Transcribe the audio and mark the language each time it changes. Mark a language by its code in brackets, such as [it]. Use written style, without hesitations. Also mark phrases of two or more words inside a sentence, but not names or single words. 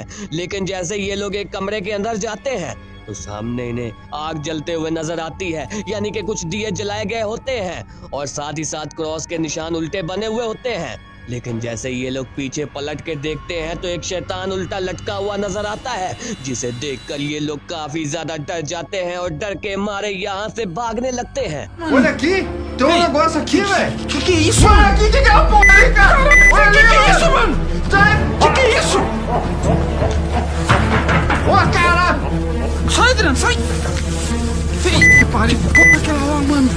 [hi] लेकिन जैसे ये लोग एक कमरे के अंदर जाते हैं तो सामने इन्हें आग जलते हुए नजर आती है, यानी कि कुछ दिए जलाए गए होते हैं और साथ ही साथ क्रॉस के निशान उल्टे बने हुए होते हैं। लेकिन जैसे ये लोग पीछे पलट के देखते हैं तो एक शैतान उल्टा लटका हुआ नजर आता है, जिसे देखकर ये लोग काफी ज्यादा डर जाते हैं और डर के मारे यहाँ से भागने लगते हैं। [pt] Olha aqui, tem um negócio aqui, velho. Que é isso? Olha aqui, que é a porra aí, cara? Olha Que é isso, mano? Sai! Que é isso? Ó, caralho! Sai, Adriano, sai! Filho, que pariu, porra aquela lá, mano.